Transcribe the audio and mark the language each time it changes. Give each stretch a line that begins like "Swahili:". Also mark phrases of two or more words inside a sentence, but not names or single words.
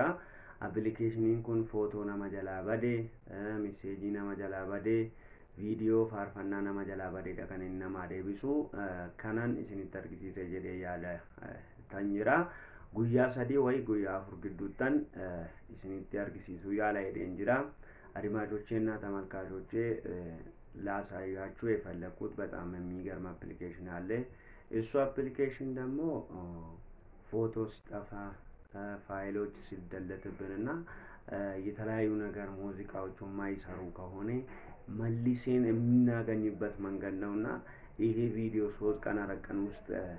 Oromo: Appilikeeshiniin kun footoo nama jalaa bade, meseejii nama jalaa bade, viidiyoo faarfannaa nama jalaa badeedha kan inni namaa deebisu. Kanan isinitti argisiise jedhee yaada tan jira. Guyyaa 3 ወይ guyyaa 4 gidduuttan isinitti argisiisuu yaala jedheen jira።
Amharic: አድማጮቼና ተመልካቾቼ ላሳያችሁ የፈለኩት በጣም የሚገርም አፕሊኬሽን አለ። እሱ አፕሊኬሽን ደግሞ ፎቶ ሲጠፋ ፋይሎች ሲደለትብንና የተለያዩ ነገር ሙዚቃዎች የማይሰሩ ከሆነ መልሰን የምናገኝበት መንገድ ነውና ይሄ ቪዲዮ 3 ቀን 4 ቀን ውስጥ